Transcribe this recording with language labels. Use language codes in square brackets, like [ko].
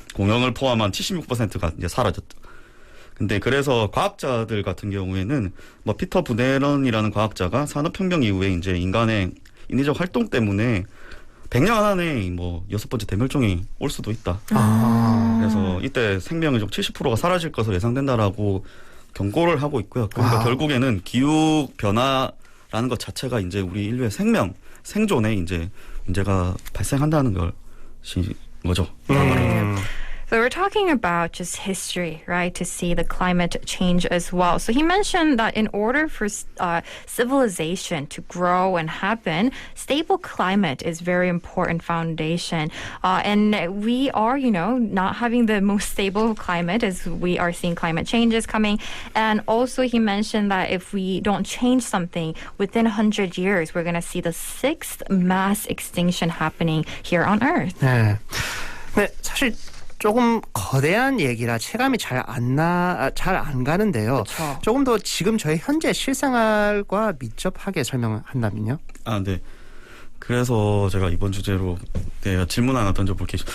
[ko] 공룡을 포함한 76%가 이제 사라졌죠. 근데 그래서 과학자들 같은 경우에는 뭐 피터 부네런이라는 과학자가 산업혁명 이후에 이제 인간의 인위적 활동 때문에 100년 안에 뭐 6번째 대멸종이 올 수도 있다. 그래서 이때 생명의 70%가 사라질 것으로 예상된다라고 경고를 하고 있고요. 그러니까 결국에는 기후 변화라는 것 자체가 이제 우리 인류의 생존에 이제 문제가 발생한다는 것이 거죠. [en] So we're talking about just history, right, to see the climate change as well. So he mentioned that in order for civilization to grow and happen, stable climate is very important foundation. And we are, not having the most stable climate as we are seeing climate changes coming. And also he mentioned that if we don't change something within 100 years, we're going to see the 6th mass extinction happening here on Earth. [ko] 네. 네, 사실 조금 거대한 얘기라 체감이 잘 안 가는데요. 그쵸. 조금 더 지금 저희 현재 실생활과 밀접하게 설명한다면요? 아, 네. 그래서 제가 이번 주제로 질문 하나 던져볼게요.